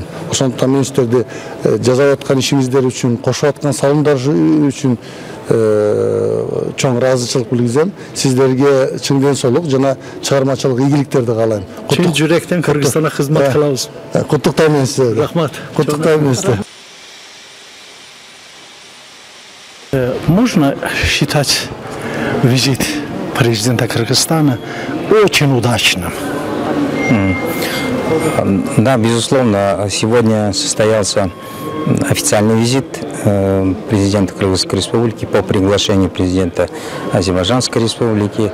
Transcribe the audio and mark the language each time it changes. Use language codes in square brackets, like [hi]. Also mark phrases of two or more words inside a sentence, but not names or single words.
[ky] Ошондуктан мен сиздерди жасап аткан ишиңиздер үчүн, кошуп аткан салымдар үчүн чоң ыраазычылык билгизем. Сиздерге чың денсаулык жана чыгармачылык ийгиликтерди каалайм. Чын жүрөктөн Кыргызстанга кызмат кылабыз. Куттуктайм сиздерди. Рахмат. Куттуктайм сиздерди. [ru] Можно считать визит президента Кыргызстана очень удачным? Да, безусловно, сегодня состоялся официальный визит президента Кыргызской Республики по приглашению президента Азербайджанской Республики.